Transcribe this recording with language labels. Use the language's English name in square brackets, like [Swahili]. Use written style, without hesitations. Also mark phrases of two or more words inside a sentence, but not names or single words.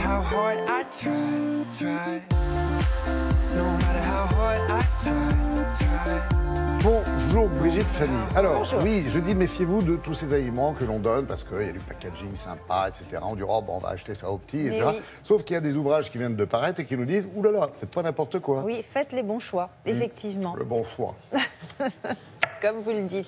[English] hard I try. No matter how hard I try. [French] Bonjour Brigitte Fanny. Alors, Bonjour. oui, je dis méfiez-vous de tous ces aliments que l'on donne parce qu'il y a du packaging sympa, etc. On dit, oh, bon, on va acheter ça au petit, etc. Oui. Sauf qu'il y a des ouvrages qui viennent de paraître et qui nous disent, oulala, faites pas n'importe quoi. Oui, faites les bons choix, effectivement, Le bon choix. comme vous le dites.